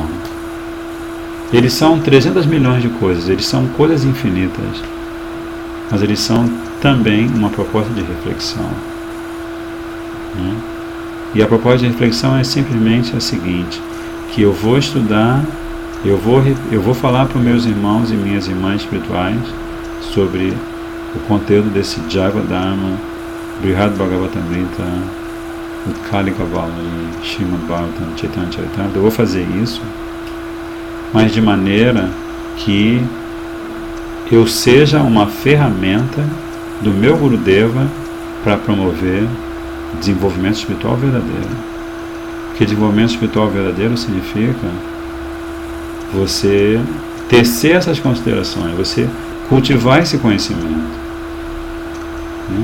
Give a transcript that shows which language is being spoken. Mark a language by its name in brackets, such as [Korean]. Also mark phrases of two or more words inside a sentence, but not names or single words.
[Portuguese] Eles são 300 milhões de coisas, eles são coisas infinitas, mas eles são também uma proposta de reflexão, né? E a proposta de reflexão é simplesmente a seguinte, que eu vou estudar, eu vou falar para os meus irmãos e minhas irmãs espirituais sobre o conteúdo desse Javadharma, Brihad Bhagavatamrita, Utkalika Valli, Srimad Bhagavatam, Chaitanya Charitamrita. Eu vou fazer isso, mas de maneira que eu seja uma ferramenta do meu Gurudeva para promover desenvolvimento espiritual verdadeiro. Porque desenvolvimento espiritual verdadeiro significa você tecer essas considerações, você cultivar esse conhecimento, né?